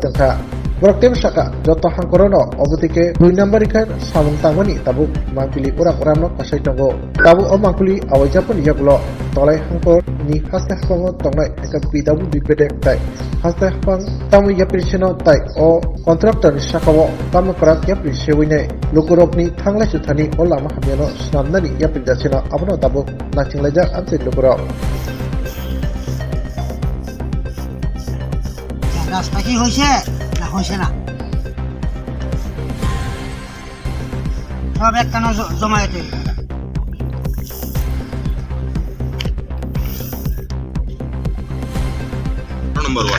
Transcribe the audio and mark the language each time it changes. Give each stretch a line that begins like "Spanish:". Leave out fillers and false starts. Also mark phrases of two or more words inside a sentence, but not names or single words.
Kok Borok: tangkha Boroktem saka joto hangkorono obutike 2 number ikan samung tangmani tabuk mangpili orang no kasai tongo tabu o mangpili awajapun yaklo tolai hangkor ni haste hapang tongnai eka PWD bedek tai haste hapang tamu yapriseno tai o kontraktor ni sakawo tamu krak yapri sewine lukurokni thanglai chuthani o lama hamyano snamnani yapri dasino abono tabuk nachinglaja amse lukurok
Bangla: রাস্তা কি হয়েছে না হয়েছে না সব একখানা জমায়েতে নম্বর ওয়ান